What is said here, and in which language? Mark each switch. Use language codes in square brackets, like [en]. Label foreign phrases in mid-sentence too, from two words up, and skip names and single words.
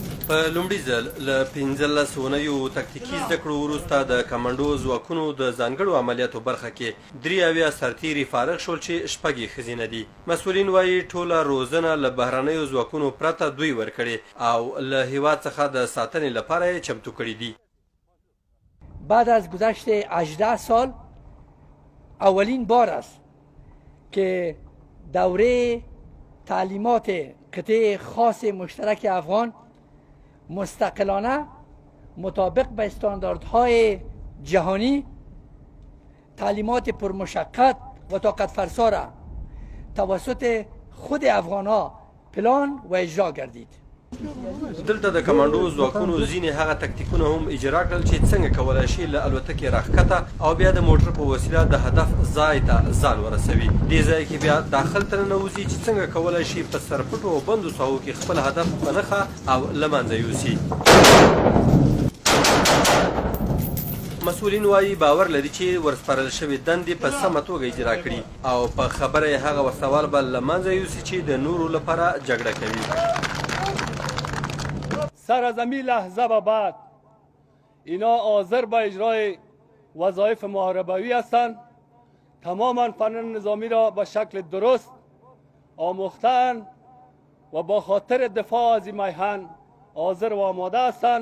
[ps] په لومړي ځل له 15 اونیو تکتیکي زده کړو وروسته د کمانډو ځواکونو د ځانګړو عملیاتو برخه کې 83 سرتیري فارغ شول چې شپږ یې ښځینه دي. مسؤلین وایي ټوله روزنه له بهرنیو ځواکونو پرته دوی ورکړې او له هیواد څخه د ساتنې لپاره یې چمتو کړي دي. [fa] بعد از گذشت 18 سال اولین بار است که دوره تعلیمات قطعه خاص مشترک افغان مستقلانه مطابق به استانداردهای جهانی تعلیمات پرمشقت و طاقت فرسا را توسط خود افغانها پلان و اجرا گردید. [ps] دلته د کمانډو ځواکونو ځینې هغه تکتیکونه هم اجرا کړل چې څنګه کولی شي له الوتکې راښکته او بیا د موټر په وسیله د هدف ځای ته ځان ورسوي. دې ځای کې بیا داخل ته ننوځي چې څنګه کولی شي په سرپټو او بندو ساحو کې خپل هدف په نښه او له منځه یوسي. مسؤلین وایي باور لري چې ورسپارل شوې دندې په سمه توګه اجرا کړي او په خبره یې هغه وسوال به له منځه یوسي چې د نورو لپاره جګړه کوي. [fa] سر از امی لحظه به بعد اینا حاضر به اجرای وظایف محاربوی هستند. تماما فنون نظامی را به شکل درست آموختند و با خاطر دفاع از این میهن حاضر و آماده هستند.